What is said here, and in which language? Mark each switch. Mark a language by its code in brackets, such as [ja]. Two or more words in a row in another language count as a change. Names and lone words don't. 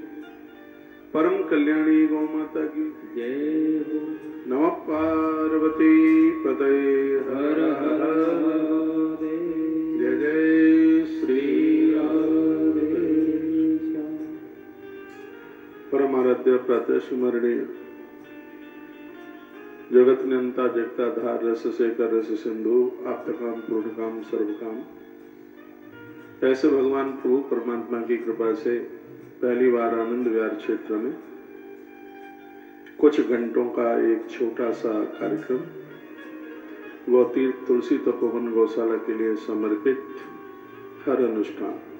[hi] परम कल्याणी गौ माता की जय। नमः पार्वती पतये हर हर जय जय श्री राम। परम आराध्य प्रातः स्मरणीय जगत नियंता जगता धार रस शेखर रस सिंधु आप्त काम पूर्ण काम सर्व काम। ऐसे भगवान प्रभु परमात्मा की कृपा से पहली बार आनंद विहार क्षेत्र में कुछ घंटों का एक छोटा सा कार्यक्रम गौतीर्थ तुलसी तपोवन गौशाला के लिए समर्पित हर अनुष्ठान।